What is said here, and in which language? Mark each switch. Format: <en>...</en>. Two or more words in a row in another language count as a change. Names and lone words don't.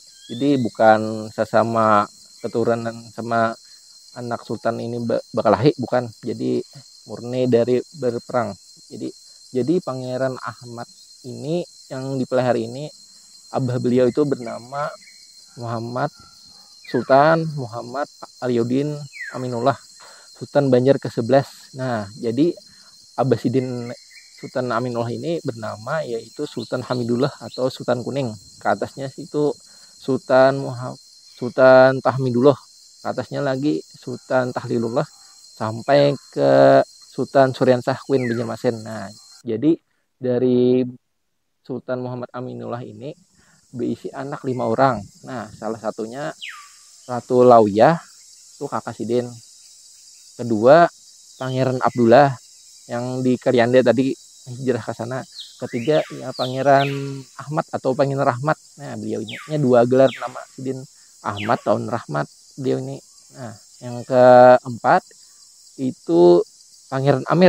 <id>Jadi bukan sesama keturunan sama anak sultan ini Bakalahi, bukan. Jadi murni dari berperang. Jadi Pangeran Ahmad ini yang dipelihara ini, abah beliau itu bernama Muhammad Sultan Muhammad Aliuddin Aminullah, Sultan Banjar ke-11. Nah, jadi Abah Sidin Sultan Aminullah ini bernama yaitu Sultan Hamidullah atau Sultan Kuning. Ke atasnya itu Sultan Tahmidullah. Ke atasnya lagi Sultan Tahlilullah sampai ke Sultan Suryansah Queen Banjarmasin. Nah, jadi dari Sultan Muhammad Aminullah ini berisi anak 5 orang. Nah, salah satunya Ratu Lawiyah, itu kakak Sidin. Kedua, Pangeran Abdullah yang di Kalianda tadi hijrah ke sana. Ketiga, ya Pangeran Ahmad atau Pangeran Rahmat. Nah, beliau ini 2 gelar nama Sidin, Ahmad tahun Rahmat beliau ini. Nah, yang keempat itu Pangeran Amir.</id>